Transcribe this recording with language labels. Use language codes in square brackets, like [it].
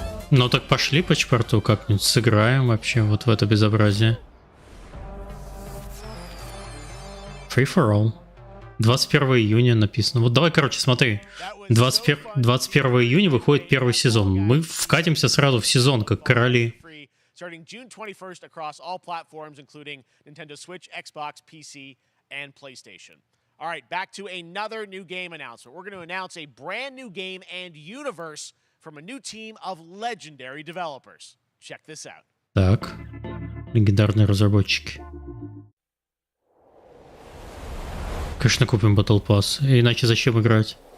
[ru] Ну так пошли по чпорту как-нибудь сыграем вообще вот в это безобразие. [en] Free for all. [ru] 21 июня написано. Вот давай, короче, смотри. 21 июня выходит первый сезон. Мы вкатимся сразу в сезон, как короли. [en] Starting June 21st across all platforms, including Nintendo Switch, Xbox, PC, and PlayStation. All right, back to another new game announcement. We're going to announce a brand new game and universe from a new team of legendary developers. Check this out. [ru] Так, легендарные разработчики. Конечно, купим Battle Pass, иначе зачем играть?